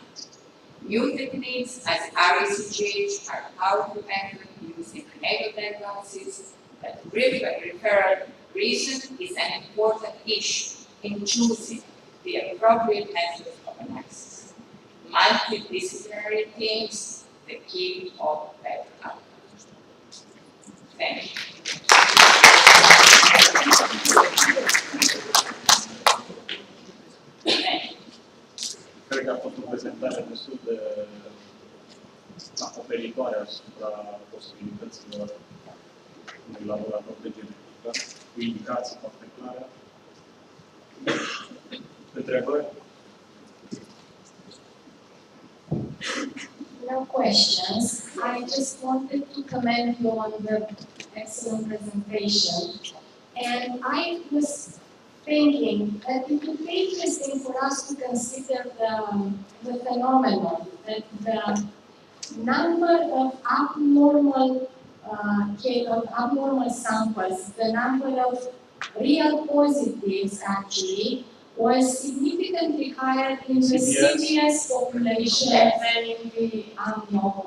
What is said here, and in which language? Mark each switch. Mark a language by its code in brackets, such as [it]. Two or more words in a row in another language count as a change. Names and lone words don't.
[en] New techniques as RACGH are powerful methods used in prenatal diagnosis, but referral reason is an important issue in choosing the appropriate methods of analysis. Multidisciplinary teams, the key of better outcomes. Thank you. [ro] Cred că a fost o prezentare destul de acoperitoare asupra posibilităților unui laborator de genetică, cu indicații foarte clare. Întrebări? [en] No questions. I just wanted to commend you on the excellent presentation. And I was thinking that it would be interesting for us to consider the phenomenon that the number of abnormal of abnormal samples, the number of real positives actually was significantly higher in the CBS population than in the abnormal